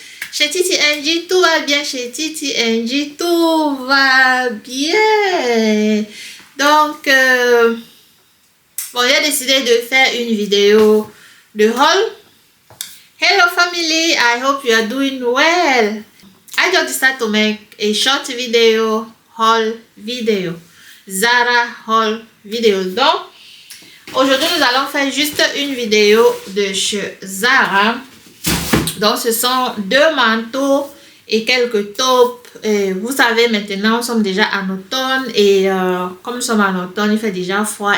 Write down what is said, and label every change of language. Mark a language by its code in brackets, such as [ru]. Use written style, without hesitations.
[fr] Chez Titi NG, tout va bien. Chez Titi NG, tout va bien. Donc, bon, j'ai décidé de faire une vidéo de haul. [en] Hello family, I hope you are doing well. I just decided to make a short video, haul video. Zara haul video. [fr] Donc, aujourd'hui, nous allons faire juste une vidéo de chez Zara. Donc, ce sont deux manteaux et quelques taupes. Vous savez, maintenant, nous sommes déjà en automne. Et comme nous sommes en automne, il fait déjà froid.